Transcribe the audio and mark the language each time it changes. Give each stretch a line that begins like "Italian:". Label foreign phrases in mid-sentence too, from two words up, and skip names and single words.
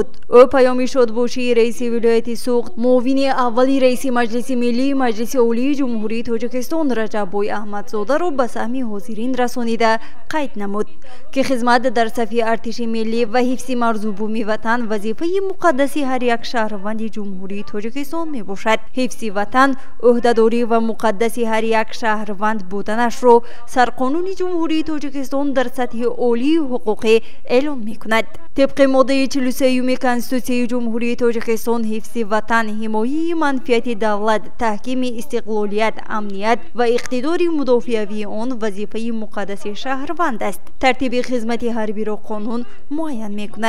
Tajik: ӯ паёми шодбошии раиси вилояти Суғд, муовини аввали раиси маҷлиси миллии Маҷлиси олии ҷумҳурии Тоҷикистон Раҷаббой Аҳмадзодаро ба саҳми ҳозирин расонида қайд намуд, ки хизмат дар сафи артиши миллӣ ва ҳифзи марзубуми ватан вазифаи муқаддаси ҳар як шаҳрванди ҷумҳурии Тоҷикистон мебошад. ҳифзи ватан ӯҳдадорӣ ва муқаддаси ҳар як шаҳрванд буданашро Сарқонуни ҷумҳурии Тоҷикистон дар сатҳи олии ҳуқуқӣ эълон мекунад. طبق ماده 43 کنستیتوسیون جمهوری تاجیکستان حفظ وطن، حمایه منفعت دولت، تحکیم استقلالیت، امنیت و اقتدار مدافعی آن وظیفه مقدس شهروند است. ترتیب خدمت حربی را قانون معین میکند.